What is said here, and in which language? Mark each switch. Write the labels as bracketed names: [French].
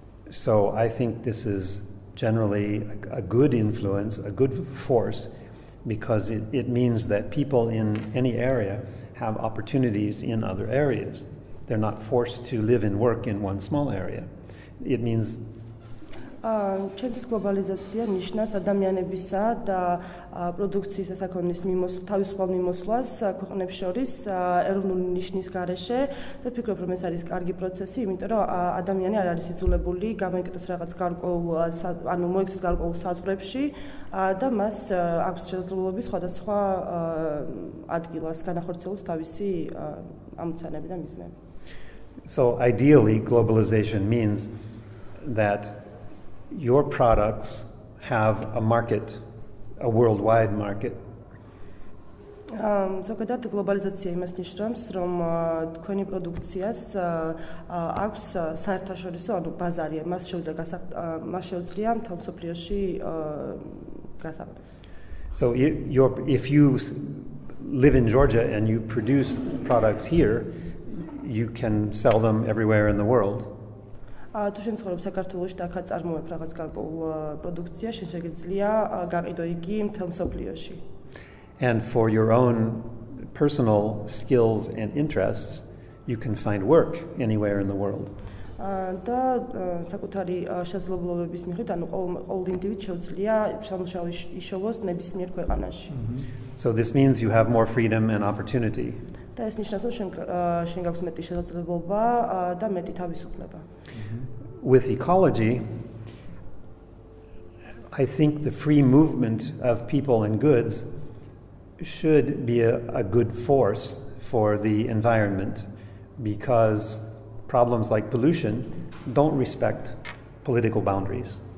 [English] So I think this is generally a good influence, a good force, because it means that people in any area have opportunities in other areas. They're not forced to live and work in one small area. It means [Georgian] ჩემთვის გლობალიზაცია ნიშნავს ადამიანებისა და პროდუქციის ასაკონის თავისუფალ მიმოსვლას ქვეყნებს შორის ეროვნული ნიშნის გარეშე და ვფიქრობ, რომ ეს არის კარგი პროცესი, იმიტომ რომ ადამიანი არ არის იძულებული გამოიკეთოს რაღაც გარკვეულ, ანუ მოიქცეს გარკვეულ საზღვრებში და მას აქვს შესაძლებლობა სხვადასხვა ადგილას განახორციელოს თავისი ამოცანები და მიზნები. [English] So ideally, globalization means that your products have a market a worldwide market. [Georgian] ზოგადად გლობალიზაცია იმას ნიშნავს, რომ თქვენი პროდუქციას აქვს საერთაშორისო ანუ ბაზარი, მას შეუძლია მთელ მსოფლიოში გასაღდეს. [English] So if you live in Georgia and you produce products here, you can sell them everywhere in the world. [Georgian] თუ შენ ცხოვრობ საქართველოში და აქაც წარმოებ რაღაც გარკვეულ პროდუქციას, შენ შეგიძლია გაყიდო იგი მთელ მსოფლიოში. [English] And for your own personal skills and interests, you can find work anywhere in the world. [Georgian] და საკუთარი შესაძლებლობების მიხედვით, ანუ ყოველ ინდივიდს შეუძლია სამუშაო იშოვოს ნებისმიერ ქვეყანაში. [English] So this means you have more freedom and opportunity. [Georgian] და ეს ნიშნავს, რომ შენ გაქვს მეტი შესაძლებლობა და მეტი თავისუფლება. [English] With ecology, I think the free movement of people and goods should be a good force for the environment, because problems like pollution don't respect political boundaries.